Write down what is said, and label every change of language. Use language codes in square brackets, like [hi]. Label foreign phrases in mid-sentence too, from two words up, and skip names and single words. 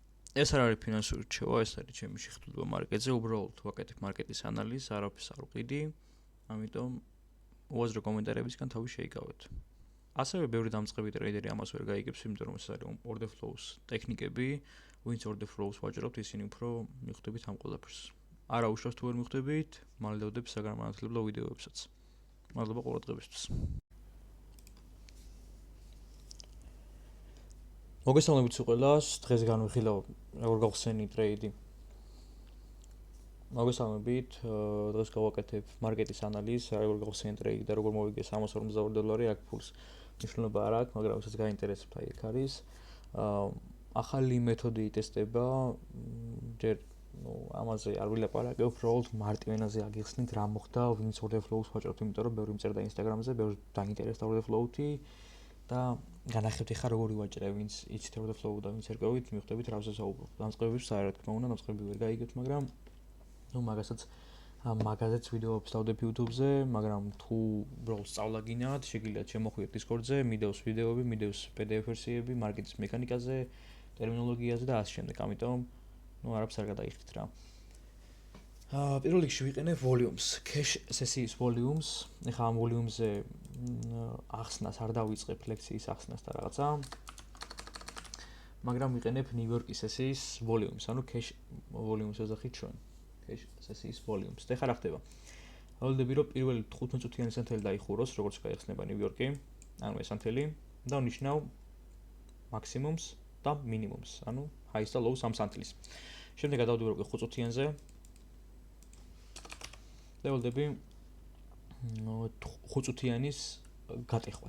[ka] ეს არ არის ფინანსური რჩევა, ეს არის ჩემი შეხედულება მარკეტზე, უბრალოდ ვაკეთებ მარკეტის ანალიზს, არაფერს არ ვყიდი, ამიტომ უაზრო კომენტარებისგან თავი შეიკავეთ. ასევე ბევრი დამწყები ტრეიდერი ამას ვერ გაიგებს, იმიტომ რომ ეს არის [en] order flows [ka] ტექნიკები, ვინც [en] order flows [ka] ვაჭრობთ, ისინი უფრო მიხვდებით ამ ყველაფერს. არა უშავს თუ ვერ მიხვდებით, მალდევდებ საგანმანათლებლო ვიდეოებსაც. მადლობა ყურადღებისთვის. მოგესალმებით ყველას, დღეს განვიხილავ როგორ გავხსენი ტრეიდი. მოგესალმებით, დღეს გავაკეთებ მარკეტის ანალიზს, როგორ გავხსენი ტრეიდი და როგორ მოვიგე $352, აქ ფულს მნიშვნელობა არ აქვს, მაგრამ ვისაც გაინტერესებთ, აი ეგ არის. ახალი მეთოდი იტესტება, ჯერ ამაზე არ ვილაპარაკებ, უბრალოდ მარტივ ენაზე აგიხსნით რა მოხდა, ვინც [en] order flows [ka] ვაჭრობთ, იმიტომ რომ ბევრი მწერდა Instagram-ზე, ბევრს დაინტერესდა [en] order flow-ი [ka] და განახებთ ხა როგორი ვაჭრე, ვინც იცით [en] order flow [ka] და ვინც ერკვევით, მიხვდებით რაზე საუბრობ. დამწყებებს საერთოდ თქმა უნდა, დამწყები ვერ გაიგებთ, მაგრამ მაგასაც მაგაზეც ვიდეოებს დავდებ YouTube-ზე, მაგრამ თუ უბრალოდ სწავლა გინათ, შეგიძლიათ შემოხვიოთ Discord-ზე, მიდევს ვიდეოები, მიდევს PDF ვერსიები მარკეტის მექანიკაზე, ტერმინოლოგიაზე და ასე შემდეგ. ამიტომ არაფერს არ გადაიხდით რა. პირველ რიგში ვიყენებ volumes, cash სესიის volumes. ეხლა ამ volumes-ზე ახსნას არ დავიწყებ ლექციის ახსნას და რაღაცა. მაგრამ ვიყენებ New York-ის სესიის volumes, ანუ [en] cash volumes [ka] ეძახით ჩვენ. cash სესიის volumes. და ეხლა რა ხდება? ველოდები რომ პირველი 15 წუთიანი სანთელი დაიხუროს, როგორც გაიხსნება New York-ი, ანუ ეს სანთელი და ნიშნავ maximums და minimums, ანუ highs და lows ამ სანთლის. შემდეგ გადავდივარ 5 წუთიანზე. ველოდები 5 წუთიანის გატეხვას.